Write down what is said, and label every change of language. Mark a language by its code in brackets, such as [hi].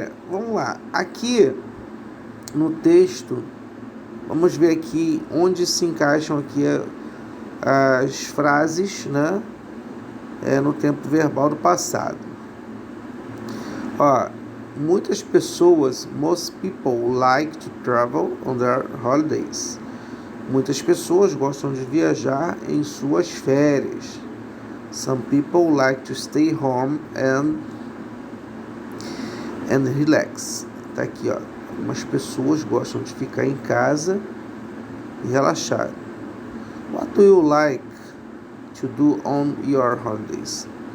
[pt] Vamos lá. Aqui no texto, vamos ver aqui onde se encaixam aqui as frases, né? No tempo verbal do passado. Ó, muitas pessoas, [en] most people like to travel on their holidays. [pt] Muitas pessoas gostam de viajar em suas férias. [en] Some people like to stay home and relax. [pt] Tá aqui, ó. Algumas pessoas gostam de ficar em casa e relaxar. [en] What do you like to do on your holidays?